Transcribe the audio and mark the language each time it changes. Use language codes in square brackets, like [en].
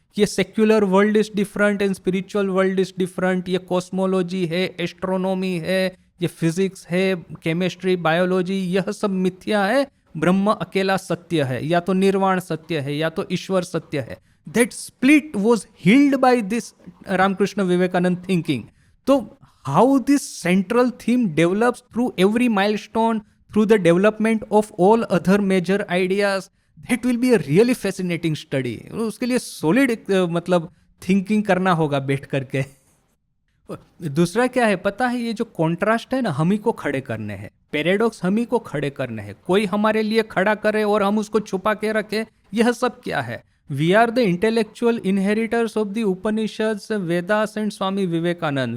[en] ये secular world is different [hi] and spiritual world is different, ये cosmology है, astronomy है, ये फिजिक्स है, केमिस्ट्री, बायोलॉजी, यह सब मिथ्या है, ब्रह्म अकेला सत्य है, या तो निर्वाण सत्य है या तो ईश्वर सत्य है। [en] That split was healed by this Ramakrishna Vivekananda thinking. तो how this central theme develops through every milestone, through the development of all other major ideas, that will be a really fascinating study। [hi] उसके लिए solid मतलब thinking करना होगा बैठ करके। दूसरा क्या है पता है, ये जो कॉन्ट्रास्ट है ना, हम ही को खड़े करने हैं, पैराडॉक्स हम ही को खड़े करने हैं। कोई हमारे लिए खड़ा करे और हम उसको छुपा के रखे, यह सब क्या है? [en] We are the intellectual inheritors of the Upanishads, Vedas and Swami Vivekananda.